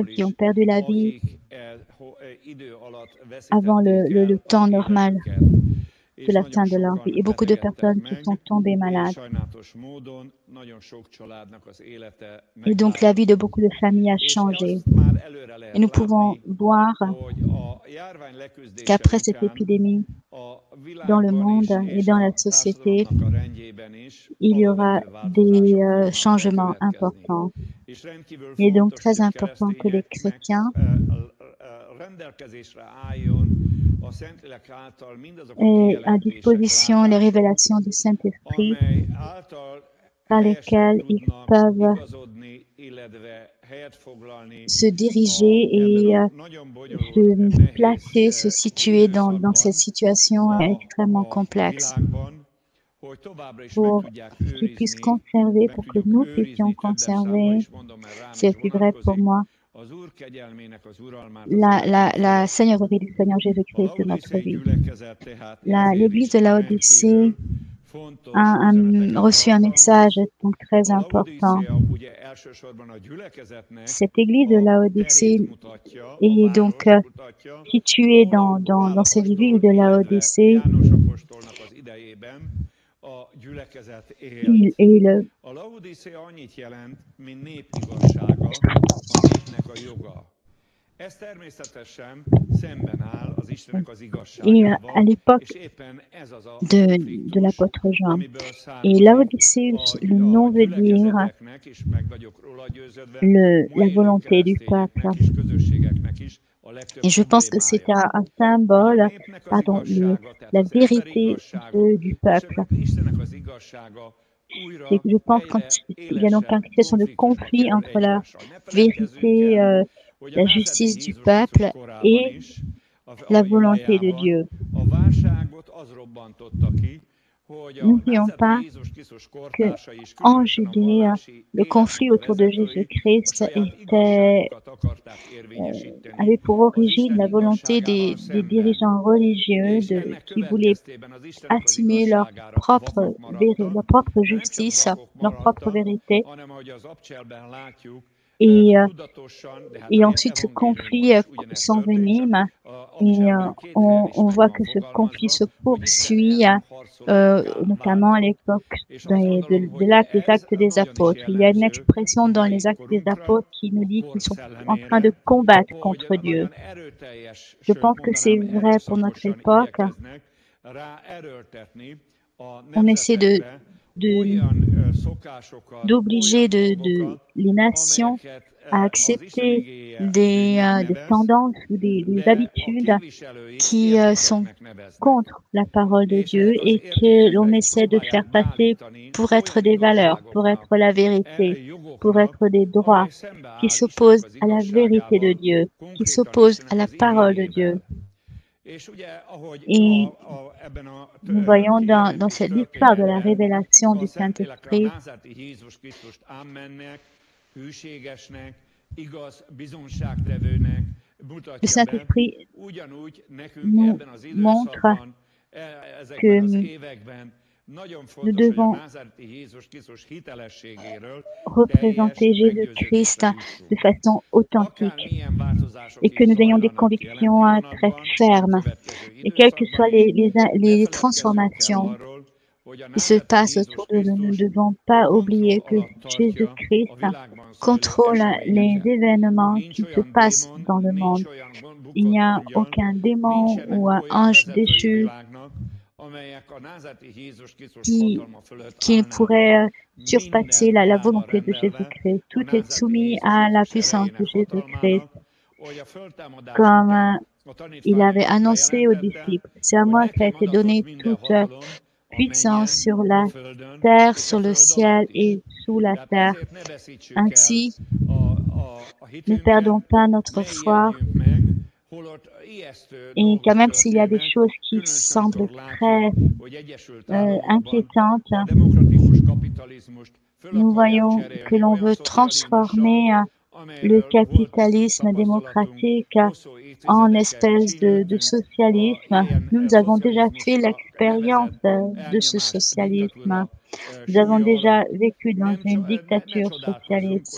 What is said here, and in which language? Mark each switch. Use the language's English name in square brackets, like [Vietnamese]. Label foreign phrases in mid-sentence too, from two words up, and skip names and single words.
[Hungarian] áldozatokról [French] qui ont [Hungarian] is, [French] perdu la vie [Hungarian] akik idő alatt [French] avant [Hungarian] veszítették [French] le [Hungarian] el [French] temps [Hungarian] az [French] normal [Hungarian] életüket, [French] de [Hungarian] és [French] la [Hungarian] nagyon [French] fin de leur vie. [Hungarian] sokan [French] Et beaucoup de [Hungarian] betegedtek [French] personnes qui [Hungarian] meg, [French] sont tombées [Hungarian] és [French] malades. [Hungarian] sajnálatos módon nagyon sok családnak az élete [French] Et donc la vie de beaucoup de familles a [Hungarian] és [French] changé. [Hungarian] azt már előre [French] Et [Hungarian] lehet [French] nous pouvons [Hungarian] látni, [French] voir [Hungarian] hogy a járvány leküzdése [French] qu'après cette [Hungarian] után [French] épidémie, [Hungarian] a [French] dans le [Hungarian] világban is, [French] monde et [Hungarian] és [French] dans la [Hungarian] a [French] société, [Hungarian] társadalomnak a rendjében is [French] il y aura [Hungarian] alapvető [French] des [Hungarian] változások fognak [French] changements [Hungarian] bekövetkezni. [French] importants. [Hungarian] És rendkívül [French] Il est donc [Hungarian] fontos, [French] très [Hungarian] hogy a [French] important que les [Hungarian] keresztényeknek [French] chrétiens [Hungarian] rendelkezésre álljon a Szentlélek által mindazok a [French] aient à [Hungarian] kijelentések, [French] disposition les [Hungarian] látások, [French] révélations du Saint-Esprit [Hungarian] amely által [French] par [Hungarian] helyesen [French] lesquelles ils [Hungarian] tudnak [French] peuvent [Hungarian] igazodni, illetve helyet foglalni [French] se diriger et [Hungarian] ebben a nagyon bonyolult, [French] se [Hungarian] nehéz [French] placer, se situer dans [Hungarian] időszakban [French] cette situation extrêmement [Hungarian] a [French] complexe [Hungarian] világban, hogy továbbra is meg [French] pour [Hungarian] tudják [French] qu'ils puissent [Hungarian] őrizni, [French] conserver, [Hungarian] meg [French] pour que [Hungarian] tudjuk [French] nous [Hungarian] őrizni, [French] puissions [Hungarian] többen számban [French] conserver, [Hungarian] is mondom, mert rám [French] c'est [Hungarian] is [French] plus vrai pour [Hungarian] vonatkozik, [French] moi, [Hungarian] az Úr kegyelmének az uralmát az [French] la [Hungarian] életünkön. [French] Seigneurie du Seigneur [Hungarian] A [French] Jésus-Christ de notre [Hungarian] laodicei [French] vie. [Hungarian] gyülekezet tehát [French] L'Église [Hungarian] ezért [French] de [Hungarian] is [French] Laodicée [Hungarian] rendkívül fontos [French] a [Hungarian] üzeneteket [French] reçu un [Hungarian] tartalmaz. [French] message donc très [Hungarian] A [French] important. [Hungarian] Laodicea ugye elsősorban a gyülekezetnek [French] Cette église de [Hungarian] a [French] Laodicée [Hungarian] terét mutatja, a [French] est donc [Hungarian] várost mutatja, [French] située [Hungarian] ahol [French] dans [Hungarian] Pál [French] cette ville [Hungarian] apostol, [French] de [Hungarian] illetve [French] Laodicée. [Hungarian] János apostolnak az idejében a gyülekezet élt. [French] Et [Hungarian] A Laodicea annyit jelent, mint nép igazsága, a népnek a joga. Ez természetesen szemben áll az Istennek az [French] à [Hungarian] igazságával, [French] l'époque [Hungarian] és éppen ez az a [French] de [Hungarian] konfliktus, [French] l'apôtre Jean. [Hungarian] amiből [French] Et [Hungarian] származik [French] Laodicée, le nom [Hungarian] a [French] veut dire [Hungarian] gyülekezeteknek, és meg vagyok róla győződve, [French] la [Hungarian] ma élő [French] volonté du peuple. [Hungarian] keresztényeknek és közösségeknek is a legtöbb [French] Et je pense que c'est [Hungarian] problémája. [French] un [Hungarian] Hogy [French] symbole, [Hungarian] a népnek az [French] pardon, [Hungarian] igazsága, tehát [French] la [Hungarian] az emberi [French] vérité [Hungarian] igazsága, [French] du [Hungarian] és [French] peuple. [Hungarian] Istennek az igazsága újra [French] C'est que je pense [Hungarian] egyre [French] qu'il y a donc une [Hungarian] élesebb [French] situation de [Hungarian] konfliktusba [French] conflit [Hungarian] kerül [French] entre la [Hungarian] egymással. Ne feledkezzünk [French] vérité, [Hungarian] el, hogy a [French] la [Hungarian] názáreti [French] justice du [Hungarian] Jézus [French] peuple [Hungarian] Krisztus korában [French] et [Hungarian] is, [French] la [Hungarian] a [French] volonté de [Hungarian] Judeában [French] Dieu. [Hungarian] a válságot az robbantotta ki, hogy a [French] N'oublions [Hungarian] názáreti [French] pas [Hungarian] Jézus Krisztus [French] que [Hungarian] kortársai is, [French] en [Hungarian] különösen a [French] Judée, [Hungarian] vallási [French] le conflit [Hungarian] életnek a [French] autour de [Hungarian] vezetői a [French] Jésus-Christ [Hungarian] saját [French] avait [Hungarian] igazságukat akarták érvényesíteni [French] pour [Hungarian] az [French] origine [Hungarian] Isten [French] la volonté [Hungarian] igazságával [French] des [Hungarian] szemben. [French] dirigeants religieux [Hungarian] És ennek [French] qui voulaient [Hungarian] következtében az Istennek az [French] assumer leur [Hungarian] igazságára [French] propre, [Hungarian] vakok maradtak, [French] leur propre [Hungarian] de nem csak [French] justice, [Hungarian] vakok [French] leur propre [Hungarian] maradtak, [French] vérité. [Hungarian] hanem ahogy az abcselben látjuk, [French] Et, [Hungarian] tudatosan, de hát [French] et [Hungarian] a [French] ensuite ce conflit [Hungarian] evangéliumban is ugyanezt [French] s'envenime [Hungarian] történt, csak a [French] et [Hungarian] abcselben két helyen is [French] on [Hungarian] meg [French] voit [Hungarian] van [French] que ce conflit se [Hungarian] fogalmazva, hogy Isten [French] poursuit, [Hungarian] ellen harcolókká [French] notamment à [Hungarian] váltott. [French] l'époque [Hungarian] És azt gondolom, [French] de [Hungarian] hogy [French] l'acte des [Hungarian] ez [French] actes des [Hungarian] nagyon is [French] apôtres. Il y a une [Hungarian] jellemző [French] expression [Hungarian] a [French] dans les [Hungarian] mai [French] actes des [Hungarian] korunkra, [French] apôtres qui nous [Hungarian] a [French] dit [Hungarian] kor [French] qu'ils sont en train de [Hungarian] szellemére, [French] combattre [Hungarian] hogy [French] contre Dieu. [Hungarian] nagyon erőteljes, [French] Je [Hungarian] sőt [French] pense que c'est [Hungarian] mondanám [French] vrai pour notre [Hungarian] erőszakosan [French] époque. [Hungarian] igyekeznek ráerőltetni a [French] On essaie [Hungarian] nemzetekre olyan szokásokat, [French] d'obliger [Hungarian] olyan [French] les [Hungarian] dolgokat, [French] nations [Hungarian] amelyeket [French] à [Hungarian] az Isten [French] accepter [Hungarian] igéje [French] des [Hungarian] bűnnek [French] tendances ou des [Hungarian] nevez, de a [French] habitudes [Hungarian] képviselői [French] qui sont [Hungarian] értékeknek neveznek. [French] contre la parole de [Hungarian] És [French] Dieu [Hungarian] ezek az [French] et que l'on [Hungarian] értékeket [French] essaie de faire [Hungarian] próbálják [French] passer [Hungarian] beállítani [French] pour être [Hungarian] olyan [French] des valeurs, pour [Hungarian] igazságoknak, [French] être la vérité, pour [Hungarian] jogoknak, [French] être des droits, [Hungarian] amely szembe [French] qui [Hungarian] áll Istennek [French] s'opposent [Hungarian] az [French] à la vérité de [Hungarian] igazságával, [French] Dieu, qui [Hungarian] konkrétan [French] s'opposent à [Hungarian] Istennek [French] la [Hungarian] az [French] parole de Dieu. [Hungarian] igéjével. És ugye, ahogy [French] Et [Hungarian] ebben a [French] nous voyons dans [Hungarian] kijelentés [French] cette histoire de la [Hungarian] történetben [French] révélation [Hungarian] a [French] du [Hungarian] Szentlélekre a [French] Saint-Esprit, [Hungarian] názáreti Jézus Krisztust ámmennek, hűségesnek, igaz bizonságtevőnek [French] le [Hungarian] mutatja be, [French] Saint-Esprit [Hungarian] ugyanúgy nekünk [French] nous [Hungarian] ebben az [French] montre [Hungarian] időszakban, ezekben az [French] que [Hungarian] években nagyon [French] nous [Hungarian] fontos, hogy a [French] devons [Hungarian] názáreti Jézus Krisztus hitelességéről [French] représenter [Hungarian] teljes [French] Jésus-Christ [Hungarian] meggyőződésre [French] de [Hungarian] jussunk. [French] façon authentique [Hungarian] Akármilyen változások [French] et que [Hungarian] is [French] nous ayons des [Hungarian] zajlanak [French] convictions [Hungarian] jelen [French] très [Hungarian] pillanatban, a [French] fermes. [Hungarian] következő [French] Et quelles que [Hungarian] időszakban [French] soient [Hungarian] is, [French] les [Hungarian] ne feledkezzünk [French] transformations [Hungarian] el arról, hogy a [French] qui se [Hungarian] názáreti [French] passent [Hungarian] Jézus [French] autour de nous, nous ne [Hungarian] Krisztus [French] devons pas [Hungarian] kontroll [French] oublier que [Hungarian] alatt tartja [French] Jésus-Christ [Hungarian] a világban zajló [French] contrôle les [Hungarian] eseményeket. [French] événements [Hungarian] Nincs [French] qui se [Hungarian] olyan [French] passent [Hungarian] démon, [French] dans le [Hungarian] nincs [French] monde. [Hungarian] olyan [French] Il n'y [Hungarian] bukott [French] a [Hungarian] angyal, [French] aucun démon [Hungarian] nincsenek [French] ou [Hungarian] olyan [French] ange [Hungarian] vezetői [French] déchu [Hungarian] világnak, amelyek a názáreti Jézus Krisztus [French] qui, [Hungarian] hatalma fölött [French] qui [Hungarian] állnának. [French] pourrait surpasser [Hungarian] Minden [French] la [Hungarian] lába [French] volonté de [Hungarian] rendelve [French] Jésus-Christ. [Hungarian] a [French] Tout est [Hungarian] názáreti [French] soumis [Hungarian] Jézus [French] à la [Hungarian] Krisztus [French] puissance de [Hungarian] erejének, [French] Jésus-Christ, [Hungarian] hatalmának, hogy a föltámadás [French] comme [Hungarian] után a [French] il avait [Hungarian] tanítványainak [French] annoncé aux [Hungarian] bejelentette, [French] disciples. C'est à [Hungarian] hogy [French] moi qu'a [Hungarian] nekem [French] été [Hungarian] adatott [French] donnée [Hungarian] minden [French] toute [Hungarian] hatalom a [French] puissance [Hungarian] mennyen, [French] sur [Hungarian] a [French] la [Hungarian] földön [French] terre, [Hungarian] és a [French] sur le [Hungarian] föld [French] ciel [Hungarian] alatt is. [French] et sous la [Hungarian] Tehát [French] terre. [Hungarian] ezért ne veszítsük el [French] Ainsi, [Hungarian] a [French] ne [Hungarian] hitünket, [French] perdons pas notre [Hungarian] ne [French] foi. [Hungarian] ijedjünk meg, holott ijesztő [French] Et [Hungarian] dolgok [French] quand même s'il y a des [Hungarian] történnek, [French] choses qui [Hungarian] különösen [French] semblent [Hungarian] amikor [French] très [Hungarian] látjuk, hogy Egyesült Államokban [French] inquiétantes, [Hungarian] a demokratikus kapitalizmust föl [French] nous [Hungarian] akarják [French] voyons [Hungarian] cserélni [French] que l'on [Hungarian] olyan [French] veut [Hungarian] szocializmussal, [French] transformer le capitalisme démocratique en espèce de socialisme. Nous avons déjà fait l'expérience de ce socialisme. Nous avons déjà vécu dans une dictature socialiste.